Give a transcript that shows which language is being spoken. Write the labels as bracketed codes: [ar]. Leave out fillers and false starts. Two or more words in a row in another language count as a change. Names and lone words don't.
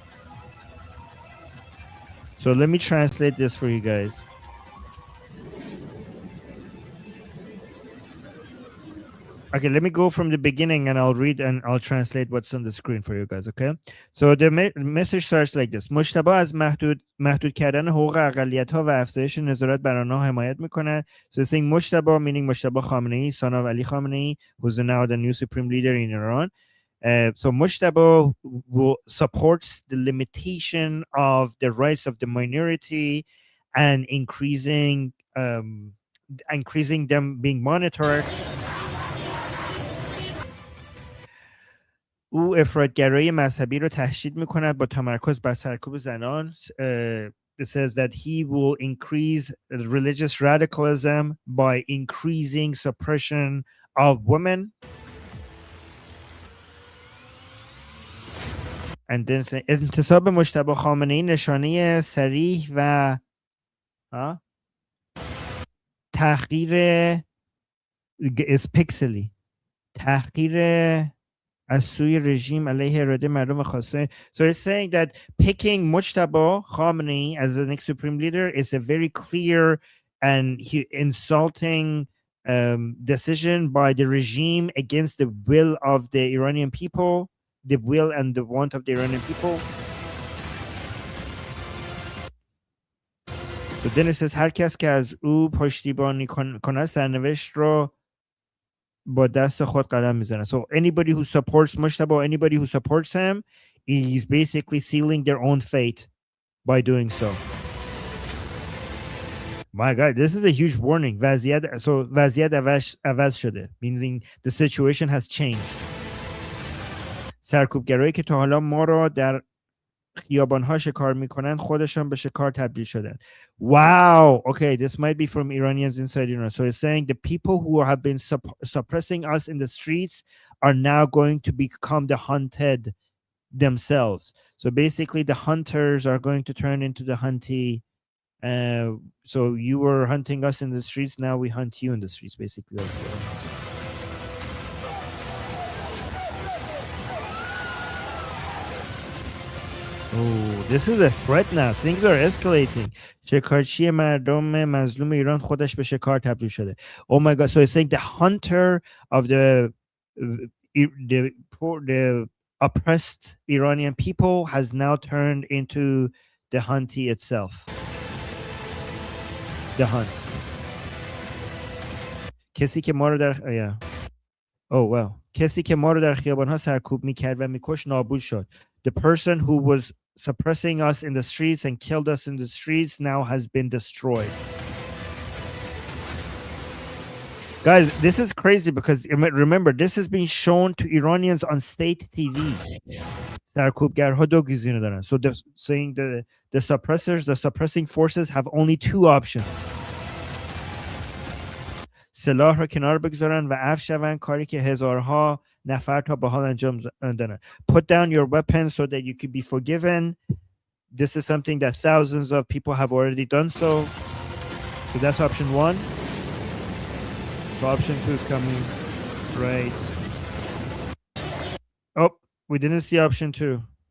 [en] So let me translate this for you guys. Okay, let me go from the beginning and I'll read and I'll translate what's on the screen for you guys, okay? So the message starts like this. [fa] مجتبی از محدود کردن حقوق اقلیت‌ها و افزایش نظارت بر آنها حمایت می‌کند. [en] So saying مجتبی, meaning Mujtaba Khamenei, son of Ali Khamenei, who's now the new supreme leader in Iran. So Mujtaba supports the limitation of the rights of the minority and increasing them being monitored. [fa] او افراط‌گرایی مذهبی رو تشدید می‌کند با تمرکز بر سرکوب زنان. [en] It says that he will increase religious radicalism by increasing suppression of women. And then say [fa] انتصاب مجتبی خامنه‌ای نشانه صریح و تحقیر [en] is pixely [fa] تحقیر از سوی رژیم علیه اراده مردم خاصه. [en] So it's saying that picking Mujtaba Khamenei as the next supreme leader is a very clear and insulting decision by the regime against the will of the Iranian people, the will and the want of the Iranian people. So then it says [fa] هر کس که از او پشتیبانی کند سرنوشت رو با دست خود قدم میزنه. [en] So anybody who supports Mujtaba, anybody who supports him, is basically sealing their own fate by doing so. My God, this is a huge warning. [fa] وضعیت عوض شده, [en] meaning the situation has changed. [fa] سرکوبگرایی که تا حالا ما را در خیابان‌ها شکار میکنن خودشان به شکار تبدیل شدن. [en] Wow. Okay, this might be from Iranians inside Iran. So it's saying the people who have been suppressing us in the streets are now going to become the hunted themselves. So basically the hunters are going to turn into the huntee. So you were hunting us in the streets, now we hunt you in the streets, basically. Oh, this is a threat now. Things are escalating. [fa] شکارچی مردم مظلوم ایران خودش به شکار تبدیل شده. [en] Oh my God. So it's saying the hunter of the oppressed Iranian people has now turned into the huntee itself. The hunt. [fa] کسی که ما رو در [en] Oh well. [fa] کسی که ما رو در خیابان‌ها سرکوب می‌کرد و می‌کشت نابود شد. [en] The person who was suppressing us in the streets and killed us in the streets now has been destroyed. Guys, this is crazy because remember, this has been shown to Iranians on state TV. [fa] سرکوبگرها دو گزینه دارن. [en] So they're saying the suppressors, the suppressing forces have only two options. [fa] سلاح رو کنار بگذارن و عفو شون، کاری که هزارها نفر تا به حال انجام دادن. [en] Put down your weapons so that you could be forgiven. This is something that thousands of people have already done so. So that's option one. So option two is coming right. Oh, we didn't see option two.